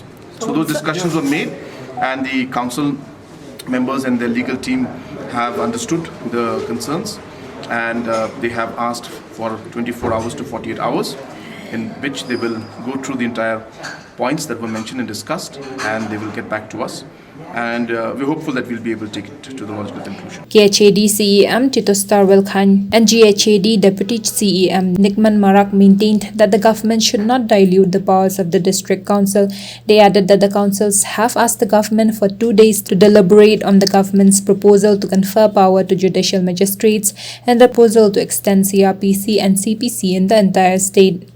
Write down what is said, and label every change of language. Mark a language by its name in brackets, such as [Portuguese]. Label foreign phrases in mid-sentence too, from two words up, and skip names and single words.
[English] So those discussions were made, and the council members and their legal team have understood the concerns, and they have asked for 24 hours to 48 hours in which they will go through the entire points that were mentioned and discussed, and they will get back to us. And we're hopeful that we'll be able to take it to the logical conclusion. KHAD CEM Tito Starwell Khan and GHAD Deputy CEM Nikman Marak maintained that the government should not dilute the powers of the District Council. They added that the councils have asked the government for 2 days to deliberate on the government's proposal to confer power to judicial magistrates and the proposal to extend CRPC and CPC in the entire state.